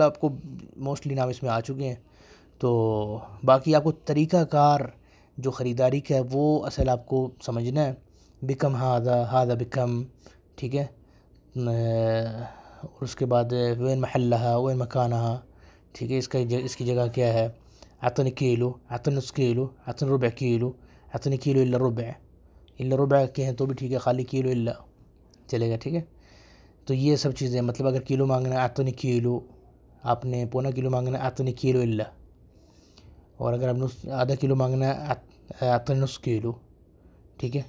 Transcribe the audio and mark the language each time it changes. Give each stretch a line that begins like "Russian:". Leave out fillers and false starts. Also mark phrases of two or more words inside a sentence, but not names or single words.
Urdu: آپ کو موسٹلی نام اس میں آ چکے ہیں، تو باقی آپ کو طریقہ کار جو خریداری کا ہے وہ اصل آپ کو سمجھنا ہے۔
Arabic: بکم ہاذا بکم،
Urdu: ٹھیک ہے۔ اور اس کے بعد
Arabic: وین محلہا وین مکانہا،
Urdu: ٹھیک ہے، اس کی جگہ کیا ہے۔
Arabic: اعطنی کیلو، اعطنی نص کیلو، اعطنی ربع کیلو، اعطنی کیلو الا ربع، الا ربع
Urdu: کہیں تو بھی ٹھیک ہے، خالی کیلو الا چلے گا، ٹھیک ہے۔ تو یہ سب چیزیں، مطلب اگر کیلو مانگنا ہے
Arabic: اعطنی کیلو،
Urdu: آپ نے پونا کیلو مانگنا ہے
Arabic: اعطنی کیلو الا،
Urdu: اور اگر آپ آدھا کیلو مانگنا ہے
Arabic: اعطنی نص کیلو،
Urdu: ٹھیک ہے۔